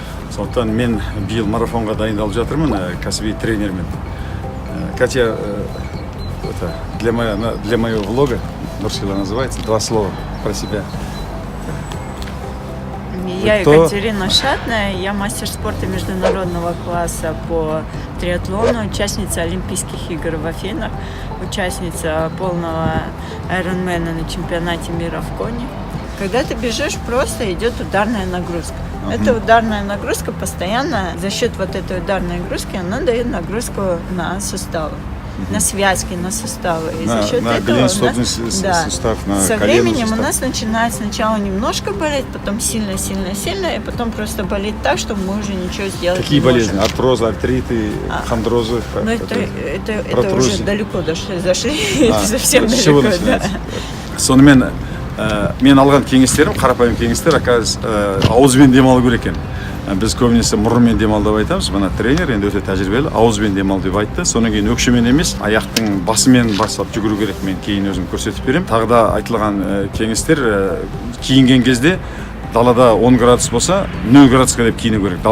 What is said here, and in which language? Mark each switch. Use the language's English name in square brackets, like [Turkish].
[Kazakh] Сондықтан мен биыл марафонға дайындалып жатырмын кәсіби тренермен. [Russian] Катя, это для моего влога, Нурсила называется, 2 слова про себя. Я Екатерина Шатная, я мастер спорта международного класса по триатлону, участница Олимпийских игр в Афинах, участница полного айронмена на чемпионате мира в Коне. Когда ты бежишь, просто идет ударная нагрузка. Эта ударная нагрузка постоянно, за счет вот этой ударной нагрузки, она дает нагрузку на суставы, на связки, на суставы. И за счет этого сустав, на со временем у нас начинает сначала немножко болеть, потом сильно, и потом просто болеть так, что мы уже ничего сделать Какие не можем. болезни? Артрозы, артриты, хондрозы? Ну, это уже далеко зашли, совсем далеко, да. [Kazakh] Сонымен мен алған кеңестерім, қарапайым кеңестер, ауызбен демалу керек екен. Біз көбінесе мұрынмен демал деп айтамыз. Мына тренер енді өте тәжірибелі, ауызбен демал деп айтты. Содан кейін өкшемен емес, аяқтың басымен бастап жүгіру керек. Мен кейін өзім көрсетіп беремін. Тағы да айтылған кеңестер, киінген кезде далада 10 градус болса, 0 градусқа деп киіну керек.